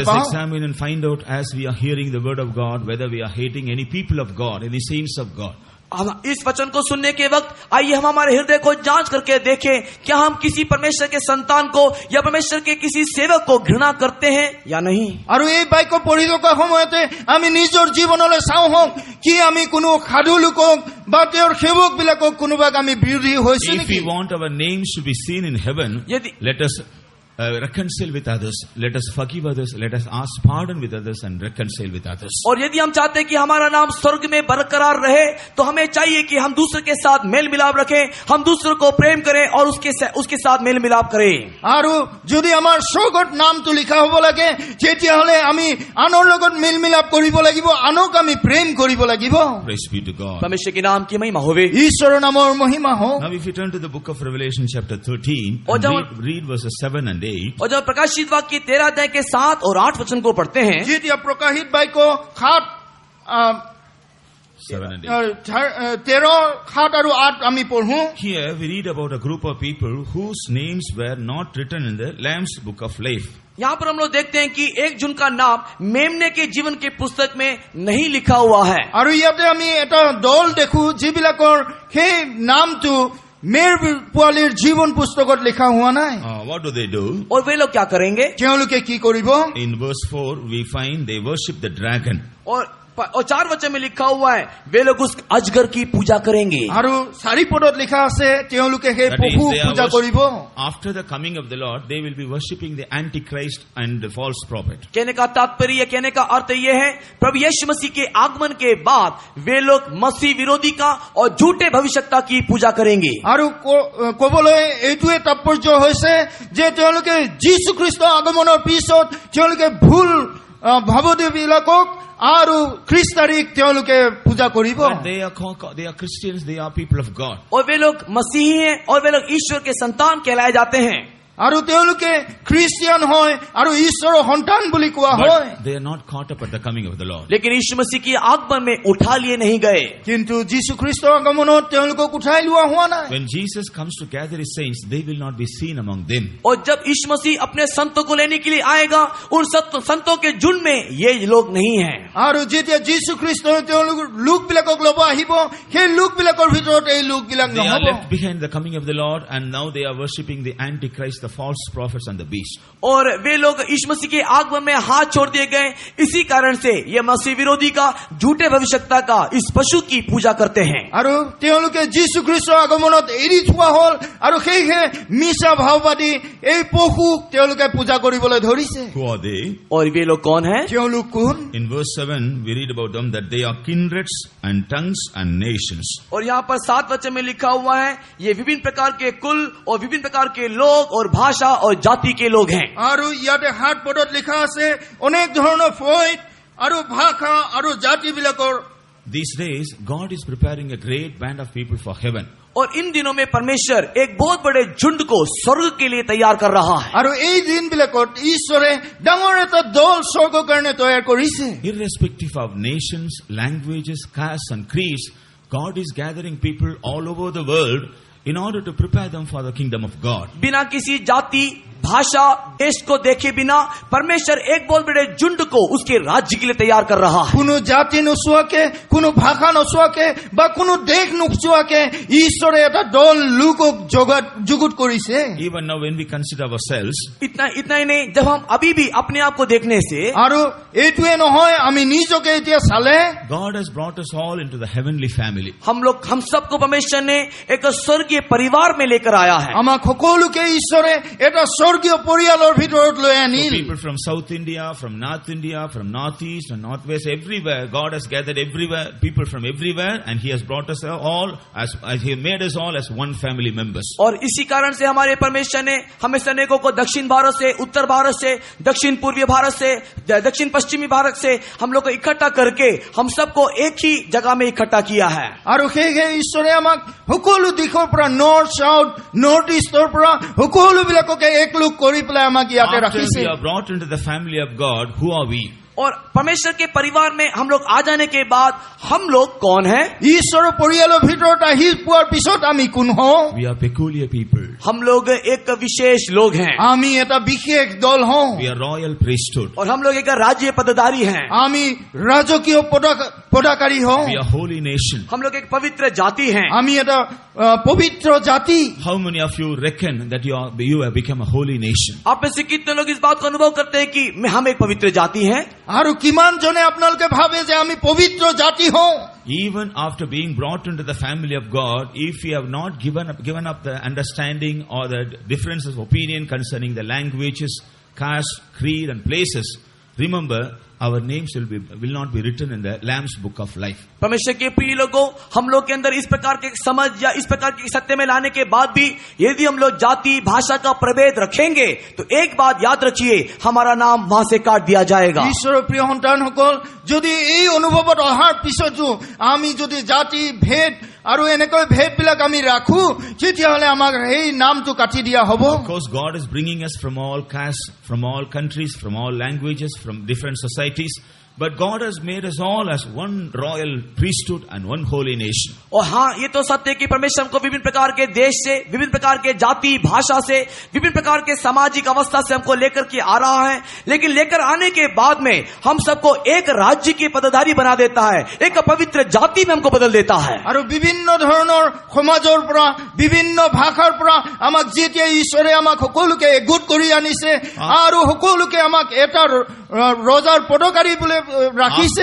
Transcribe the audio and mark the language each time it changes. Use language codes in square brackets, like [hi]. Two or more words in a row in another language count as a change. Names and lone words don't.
[en] Let us [as] পাওঁ। [en] examine and find out as we are hearing the word of God, whether we are hating any people of God, any saints of God. [hi] हम इस वचन को सुनने के वक्त आइए हम हमारे हृदय को जांच करके देखें, क्या हम किसी परमेश्वर के संतान को या परमेश्वर के किसी सेवक को घृणा करते हैं या नहीं। [as] আৰু এই বাক্য পঢ়ি থকা সময়তে আমি নিজৰ জীৱনলৈ চাওঁ হওক কি আমি কোনো সাধু লোকক বা তেওঁৰ সেৱক বিলাকক কোনোবাক আমি বিৰোধী হৈছো [en] If [as] নেকি। [en] we want our names to be seen in heaven, [hi] यदि- [en] let us reconcile with others. Let us forgive others. Let us ask pardon with others and reconcile with others. [hi] और यदि हम चाहते हैं कि हमारा नाम स्वर्ग में बरकरार रहे तो हमें चाहिए कि हम दूसरे के साथ मेल मिलाप रखें, हम दूसरों को प्रेम करें और उसके साथ मेल मिलाप करें। [as] আৰু যদি আমাৰ স্বৰ্গত নামটো লিখা হ'ব লাগে তেতিয়াহ'লে আমি আনৰ লগত মেল মিলাপ কৰিব লাগিব, আনক আমি প্ৰেম কৰিব লাগিব। [en] Praise be to God. [hi] परमेश्वर के नाम की महिमा होवे। [as] ঈশ্বৰৰ নামৰ মহিমা হওক। [en] Now if you turn to the book of Revelation chapter 13 [hi] और [en] and [hi] जब- [en] read verses 7 and 8. [hi] और जब प्रकाशित वाक्य की 13 अध्याय के 7 और 8 वचन को पढ़ते हैं, [as] যেতিয়া প্ৰকাশিত বাক্য [en] 7 and 8. [as] 13, 7 আৰু 8 আমি পঢ়ো। [en] Here we read about a group of people whose names were not written in the Lamb's book of life. [hi] यहाँ पर हम लोग देखते हैं कि एक जिनका नाम मेमने के जीवन के पुस्तक में नहीं लिखा हुआ है। [as] আৰু ইয়াতে আমি এটা দল দেখো যিবিলাকৰ সেই নামটো মেৰ পোৱালীৰ জীৱন পুস্তকত লিখা হোৱা নাই। [en] What do they do? [hi] और वे लोग क्या करेंगे? [as] তেওঁলোকে কি কৰিব? [en] In verse 4 we find they worship the dragon. [hi] और 4 वचन में लिखा हुआ है वे लोग उस अजगर की पूजा करेंगे। [as] আৰু 4 পদত লিখা আছে তেওঁলোকে সেই [en] That is, [as] পশু [en] they are [as] পূজা কৰিব। [en] after the coming of the Lord, they will be worshipping the Antichrist and the false prophet. [hi] कहने का तात्पर्य, कहने का अर्थ ये है, प्रभु यीशु मसीह के आगमन के बाद वे लोग मसीह विरोधी का और झूठे भविष्यवक्ता की पूजा करेंगे। [as] আৰু কবলৈ এইটোৱে তাৎপৰ্য হৈছে যে তেওঁলোকে যীশুখ্ৰীষ্টৰ আগমনৰ পিছত তেওঁলোকে ভুল ভাৱদেৱীবিলাকক আৰু খ্ৰীষ্টাৰীক তেওঁলোকে পূজা কৰিব। [en] But they are Christians, they are people of God. [hi] और वे लोग मसीही हैं और वे लोग ईश्वर के संतान कहलाए जाते हैं। [as] আৰু তেওঁলোকে খ্ৰীষ্টিয়ান হয় আৰু ঈশ্বৰৰ সন্তান বুলি কোৱা হয়। [en] But they are not caught up at the coming of the Lord. [hi] लेकिन यीशु मसीह की आगमन में उठा लिए नहीं गए। [as] কিন্তু যীশুখ্ৰীষ্টৰ আগমনত তেওঁলোকক উঠাই লোৱা হোৱা নাই। [en] When Jesus comes to gather his saints, they will not be seen among them. [hi] और जब यीशु मसीह अपने संतों को लेने के लिए आएगा, उन संतों के झुंड में ये लोग नहीं हैं। [as] আৰু যেতিয়া যীশুখ্ৰীষ্টই তেওঁলোকৰ লোকবিলাকক ল'ব আহিব সেই লোকবিলাকৰ ভিতৰত এই লোকবিলাক [en] They are [as] নহ'ব। [en] left behind the coming of the Lord, and now they are worshipping the Antichrist, the false prophets and the beast. [hi] और वे लोग यीशु मसीह के आगमन में हाथ छोड़ दिए गए। इसी कारण से ये मसीह विरोधी का, झूठे भविष्यवक्ता का, इस पशु की पूजा करते हैं। [as] আৰু তেওঁলোকে যীশুখ্ৰীষ্টৰ আগমনত এৰি থোৱা হ'ল আৰু সেয়েহে মিছা ভাওবাদী এই পশুক তেওঁলোকে পূজা কৰিবলৈ ধৰিছে। [en] Who are they? [hi] और वे लोग कौन हैं? [as] তেওঁলোক কোন? [en] In verse 7, we read about them that they are kindreds and tongues and nations. [hi] और यहाँ पर 7 वचन में लिखा हुआ है, ये विभिन्न प्रकार के कुल और विभिन्न प्रकार के लोग और भाषा और जाति के लोग हैं। [as] আৰু ইয়াতে 7 পদত লিখা আছে অনেক ধৰণৰ ফৈদ আৰু ভাষা আৰু জাতিবিলাকৰ। [en] These days, God is preparing a great band of people for heaven. [hi] और इन दिनों में परमेश्वर एक बहुत बड़े झुंड को स्वर्ग के लिए तैयार कर रहा है। [as] আৰু এই দিনবিলাকত ঈশ্বৰে ডাঙৰ এটা দল স্বৰ্গৰ কাৰণে তৈয়াৰ কৰিছে। [en] Irrespective of nations, languages, castes and creeds, God is gathering people all over the world in order to prepare them for the kingdom of God. [hi] बिना किसी जाति, भाषा, देश को देखे बिना परमेश्वर एक बहुत बड़े झुंड को उसके राज्य के लिए तैयार कर रहा है। [as] কোনো জাতি নোচোৱাকে, কোনো ভাষা নোচোৱাকে বা কোনো দেশ নোচোৱাকে ঈশ্বৰে এটা দল লোকক যুগুত কৰিছে। [en] Even now when we consider ourselves, [hi] इतना ही नहीं, जब हम अभी भी अपने आप को देखने से, [as] আৰু এইটোৱে নহয় আমি নিজকে এতিয়া চালে [en] God has brought us all into the heavenly family. [hi] हम सबको परमेश्वर ने एक स्वर्गीय परिवार में लेकर आया है। [as] আমাক সকলোকে ঈশ্বৰে এটা স্বৰ্গীয় পৰিয়ালৰ ভিতৰত লৈ [en] So [as] আনিল। [en] people from South India, from North India, from Northeast and Northwest, everywhere, God has gathered everywhere, people from everywhere, and He has brought us all as He made us all as one family members. [hi] और इसी कारण से हमारे परमेश्वर ने हमें सैनिकों को दक्षिण भारत से, उत्तर भारत से, दक्षिण पूर्वी भारत से, दक्षिण पश्चिमी भारत से हम लोग को इकट्ठा करके हम सबको एक ही जगह में इकट्ठा किया है। [as] আৰু সেয়েহে ঈশ্বৰে আমাক সকলো দিশৰ পৰা [en] North South North East [as] পৰা সকলোবিলাককে এক লগ কৰি পেলাই আমাক ইয়াতে [en] After [as] ৰাখিছে। [en] we are brought into the family of God, who are we? [hi] और परमेश्वर के परिवार में हम लोग आ जाने के बाद हम लोग कौन हैं? [as] ঈশ্বৰৰ পৰিয়ালৰ ভিতৰত আহি পোৱাৰ পিছত আমি কোন হওঁ? [en] We are peculiar people. [hi] हम लोग एक विशेष लोग हैं [as] আমি এটা বিশেষ দল হওঁ। [en] We are royal priesthood. [hi] और हम लोग एक राज्य पदाधिकारी हैं। [as] আমি ৰাজকীয় পদাকাৰী হওঁ। [en] We are holy nation. [hi] हम लोग एक पवित्र जाति हैं। [as] আমি এটা পবিত্ৰ জাতি। [en] How many of you reckon that you have become a holy nation? [hi] आप में से कितने लोग इस बात को अनुभव करते हैं कि हम एक पवित्र जाति हैं? [as] আৰু কিমান জনে আপোনালোকে ভাবে যে আমি পবিত্ৰ জাতি হওঁ? [en] Even after being brought into the family of God, if we have not given up the understanding or the differences of opinion concerning the languages, caste, creed and places, remember our names will not be written in the Lamb's book of life. [hi] परमेश्वर के प्रिय लोगों, हम लोग के अंदर इस प्रकार के समझ या इस प्रकार की सत्य में लाने के बाद भी यदि हम लोग जाति भाषा का प्रभेद रखेंगे तो एक बात याद रखिए, हमारा नाम वहां से काट दिया जाएगा। [as] ঈশ্বৰৰ প্ৰিয় সন্তানসকল, যদি এই অনুভৱত অহাৰ পিছতো আমি যদি জাতি ভেদ আৰু এনেকৈ ভেদবিলাক আমি ৰাখো, তেতিয়াহ'লে আমাক এই নামটো কাটি দিয়া হ'ব। [en] Of course, God is bringing us from all castes, from all countries, from all languages, from different societies. But God has made us all as one royal priesthood and one holy nation. [hi] और हाँ, ये तो सत्य है कि परमेश्वर हमको विभिन्न प्रकार के देश से, विभिन्न प्रकार के जाति भाषा से, विभिन्न प्रकार के सामाजिक अवस्था से हमको लेकर के आ रहा है, लेकिन लेकर आने के बाद में हम सबको एक राज्य के पदाधिकारी बना देता है, एक पवित्र जाति में हमको बदल देता है। [as] আৰু বিভিন্ন ধৰণৰ সমাজৰ পৰা, বিভিন্ন ভাষাৰ পৰা আমাক যেতিয়া ঈশ্বৰে আমাক সকলোকে একগোট কৰি আনিছে আৰু সকলোকে আমাক এটা ৰজাৰ পদকাৰী বুলি ৰাখিছে।